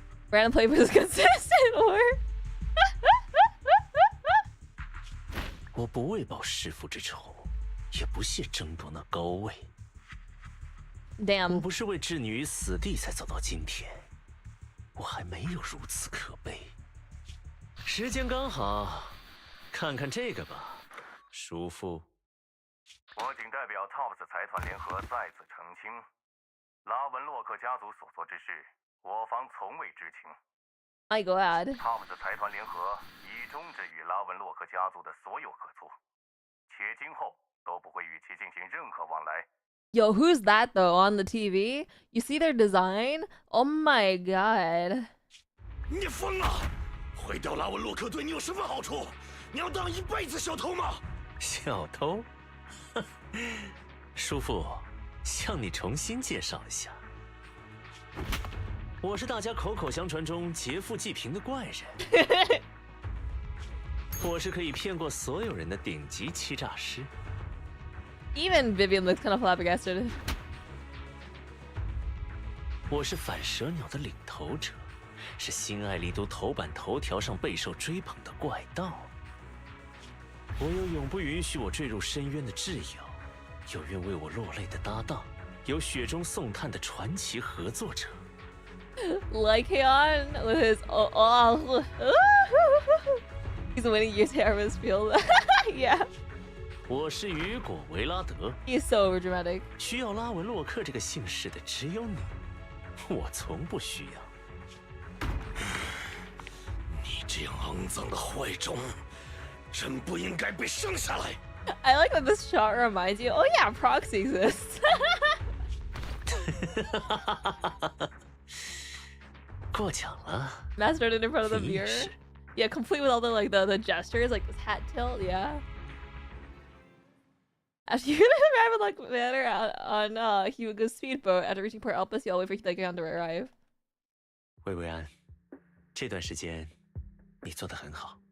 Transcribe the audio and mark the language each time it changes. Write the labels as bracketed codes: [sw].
[en] ？Random play was consistent, or [zh] 我不为报弑父之仇，也不屑争夺那高位。 [en] Damn， [zh] 我不是为置你于死地才走到今天，我还没有如此可悲。时间刚好，看看这个吧，叔父。我谨代表 TOPS 财团联合再次澄清，拉文洛克家族所做之事，我方从未知情。 [en] My God。 [zh] TOPS 财团联合已终止与拉文洛克家族的所有合作，且今后都不会与其进行任何往来。 [en] Yo, who's that though on the TV? You see their design? Oh my God. [zh] 你疯了！毁掉拉文洛克对你有什么好处？你要当一辈子小偷吗？小偷？叔父，向你重新介绍一下，我是大家口口相传中劫富济贫的怪人，我是可以骗过所有人的顶级欺诈师。 [en] Even Vivian looks kind of flabbergasted. [zh] 我是反蛇鸟的领头者，是新爱丽都头版头条上备受追捧的怪盗。我有永不允许我坠入深渊的挚友，有愿为我落泪的搭档，有雪中送炭的传奇合作者。 [en] Like Heian with his he's winning your terrorist field. Yeah. [zh] 我是雨果维拉德。 [en] He's so overdramatic. [zh] 需要拉文洛克这个姓氏的只有你，我从不需要。你这样肮脏的坏种，真不应该被生下来。 [en] I like that this shot reminds you. Oh yeah, proxy exists. [zh] 过奖了。 [en] Mastered it in front of the mirror. Yeah, complete with all the the gestures, like this hat tilt. Yeah. After you arrive at like manor on Hugo's speedboat, after reaching Port Elpis, you all wait for Hideki to arrive. [zh] 薇薇安，这段时间你做得很好。